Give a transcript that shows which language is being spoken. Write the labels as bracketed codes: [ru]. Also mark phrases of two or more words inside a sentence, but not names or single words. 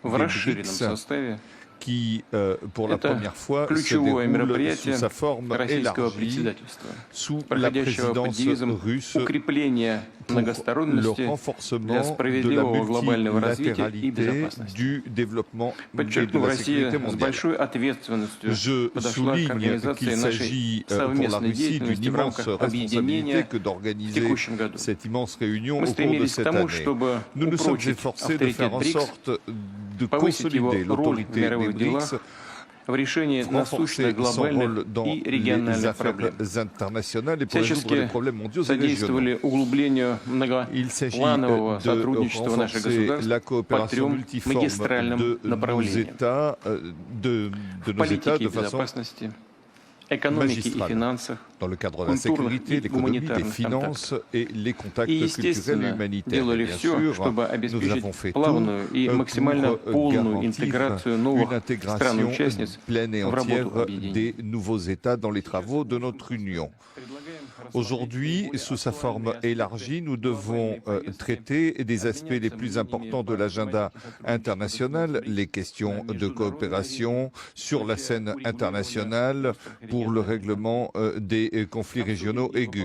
[ru] в [fr] des [ru] расширенном BRICS составе. [fr] qui, pour la [ru] Это [fr] première fois, se [ru] ключевое [fr] déroule sous [ru] мероприятие [fr] sa forme [ru] российского [fr] élargie, [ru] председательства, [fr] sous la [ru] проходящего под [fr] présidence [ru] девизом [fr] russe, [ru] укрепления [fr] pour le [ru] многосторонности для [fr] renforcement de la [ru] справедливого глобального развития и [fr] multilatéralité, [ru] безопасности. [fr] du développement et de [ru] Подчеркну, [fr] la [ru] Россия [fr] sécurité [ru] с [fr] mondiale. [ru] большой ответственностью [fr] Je [ru] подошла к [fr] souligne [ru] организации [fr] qu'il [ru] нашей [fr] s'agit pour la [ru] совместной [fr] Russie d'une [ru] деятельности в [fr] immense [ru] рамках [fr] responsabilité [ru] объединения [fr] que [ru] в [fr] d'organiser [ru] текущем году. [fr] cette immense réunion [ru] Мы [fr] au cours de [ru] стремились к [fr] cette [ru] тому, [fr] année. [ru] чтобы [fr] Nous nous sommes [ru] упрочить [fr] efforcés de [ru] авторитет [fr] faire en [ru] БРИКС, [fr] sorte de [ru] повысить его [fr] consolider [ru] роль в [fr] l'autorité des [ru] мировых [fr] BRICS, [ru] делах, в решении насущных [fr] renforcer son rôle [ru] глобальных [fr] dans [ru] и [fr] les [ru] региональных [fr] affaires [ru] проблем. [fr] internationales et pour résoudre les [ru] Всячески [fr] problèmes mondiaux et régionaux. [ru] содействовали углублению [fr] Il s'agit [ru] многопланового [fr] de [ru] сотрудничества наших [fr] renforcer [ru] государств [fr] la [ru] по [fr] coopération [ru] трем [fr] multiforme [ru] магистральным [fr] de nos [ru] направлениям: [fr] États, de [ru] в [fr] nos États [ru] политике и [fr] de façon [ru] безопасности, экономике и [fr] magistrale, [ru] финансах, [fr] dans le cadre de la [ru] культурных [fr] sécurité, [ru] и [fr] l'économie, des [ru] гуманитарных [fr] finances [ru] контактах. [fr] et les contacts [ru] И, [fr] culturels et [ru] естественно, [fr] humanitaires. [ru] делали [fr] Bien [ru] все, [fr] sûr, [ru] чтобы [fr] nous [ru] обеспечить [fr] avons fait [ru] плавную и [fr] tout [ru] максимально [fr] pour [ru] полную [fr] garantir [ru] интеграцию [fr] une [ru] новых [fr] intégration [ru] стран-участниц [fr] pleine et [ru] в [fr] entière [ru] работу объединения. [fr] des nouveaux États dans les travaux de notre Union. Aujourd'hui, sous sa forme élargie, nous devons traiter des aspects les plus importants de l'agenda international, les questions de coopération sur la scène internationale pour le règlement des conflits régionaux aigus.